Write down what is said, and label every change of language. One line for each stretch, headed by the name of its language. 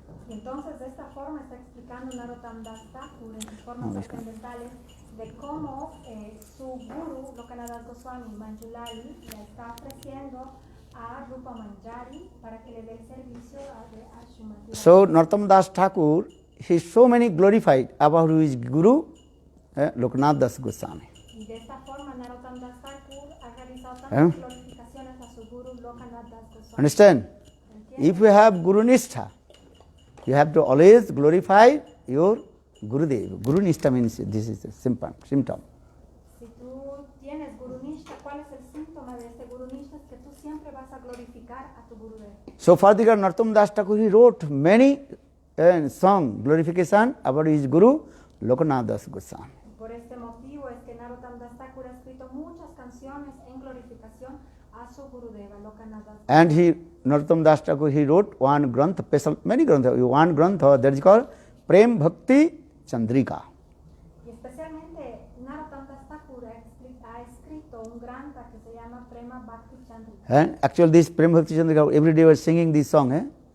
Spanish: Entonces, de esta forma está explicando Narottam Das Thakur en sus formas trascendentales de cómo su guru, Lokanath Das Goswami Manjulali, le está ofreciendo a Rupa Manjari para que le dé el servicio a Srimati.
English: So, Narottam Das Thakur, he is so many glorified about his guru, Lokanath Das Goswami.
Spanish: Y de esta forma, Narottam Das Thakur ha realizado tantas glorificaciones a su guru, Lokanath Das Goswami.
English: Understand? If you have Guru Nishtha, you have to always glorify your Gurudev. Guru Nishtha means this is a symptom.
Spanish: Si tú tienes Guru Nishtha, ¿cuál es el síntoma de este Guru Nishtha? Es que tú siempre vas a glorificar a tu Gurudev.
English: So further, Narottam Das Thakur, he wrote many song glorification about his Guru, Lokanath Das Goswami.
Spanish: Por este motivo es que Narottam Das Thakur ha escrito muchas canciones en glorificación a su Gurudeva, Lokanath Das.
English: And Narottam Das Thakur, he wrote one grantha, many grantha, one grantha that is called Prem Bhakti Chandrika.
Spanish: Y especialmente Narottam Das Thakur ha escrito un grantha que se llama Prema Bhakti Chandrika.
English: Actually, this Prem Bhakti Chandrika, every day we are singing this song.